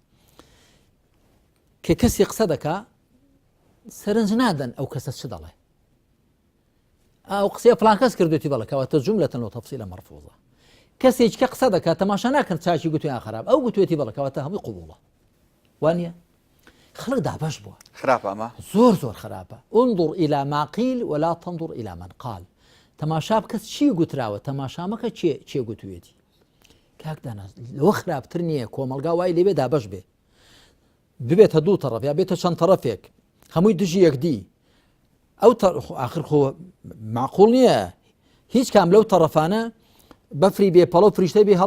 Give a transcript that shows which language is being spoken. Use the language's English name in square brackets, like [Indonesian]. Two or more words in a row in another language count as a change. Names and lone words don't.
[Central Kurdish] کە کەسی قسە دەکا سەرنج نادەن ئەو کەسە چ دەڵێ ئەو قسەیە فڵان کەس کردوێتی بەڵێکەوەتە [Arabic] جوملەتەن و تەفسیلە مەرفوضە [Central Kurdish] کەسێک کە قسە دەکات تەماشا ناکرد چاکی گوتویان خراپ ئەو گوتوێتی بەڵێکەوەتە هەمووی قبوڵە وانە خەڵک دابەش بووە خراپە ئەمە زۆر زۆر خراپە [Arabic] انظر إلى ما قيل ولا تنظر إلى من قال [Central Kurdish] تەماشا بکەس چی گوتراوە تەماشا مەکە چێ گوتوێتی کاکدانا لەوە خراپتر نییە کۆمەلگا وای لێبێ دابەش بێ ببێتە دوو تەڕەف یا بێتە چەند تەڕەفێک هەمووی دژی یەکدی ئەو آخر خۆ معقوڵ نییە هیچ کام لەو تەڕەفانە بەفری بێپەڵە و فریشتەی بێ